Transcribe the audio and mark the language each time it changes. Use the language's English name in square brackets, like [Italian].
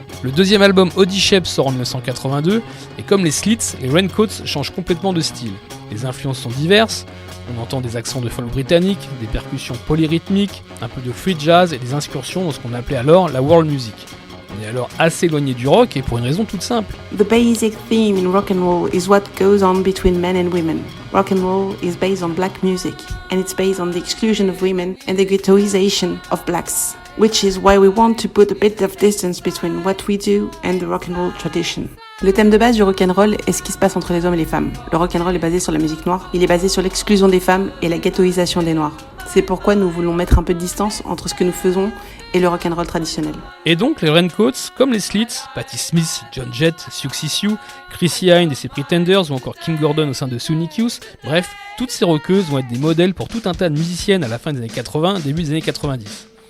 [French] Le deuxième album Audi Shep sort en 1982, et comme les Slits, les Raincoats changent complètement de style. Les influences sont diverses, on entend des accents de folk britannique, des percussions polyrythmiques, un peu de free jazz et des incursions dans ce qu'on appelait alors la world music. On est alors assez éloigné du rock et pour une raison toute simple. [English] The basic theme in rock and roll is what goes on between men and women. Rock and roll is based on black music, and it's based on the exclusion of women and the ghettoization of blacks, which is why we want to put a bit of distance between what we do and the rock and roll tradition. [French] Le thème de base du rock'n'roll est ce qui se passe entre les hommes et les femmes. Le rock'n'roll est basé sur la musique noire, il est basé sur l'exclusion des femmes et la ghettoisation des noirs. C'est pourquoi nous voulons mettre un peu de distance entre ce que nous faisons et le rock'n'roll traditionnel. Et donc les Raincoats, comme les Slits, Patti Smith, John Jett, Siouxsie Sioux, Chrissy Hynde et ses Pretenders ou encore Kim Gordon au sein de Sonic Youth, bref, toutes ces rockeuses vont être des modèles pour tout un tas de musiciennes à la fin des années 80, début des années 90.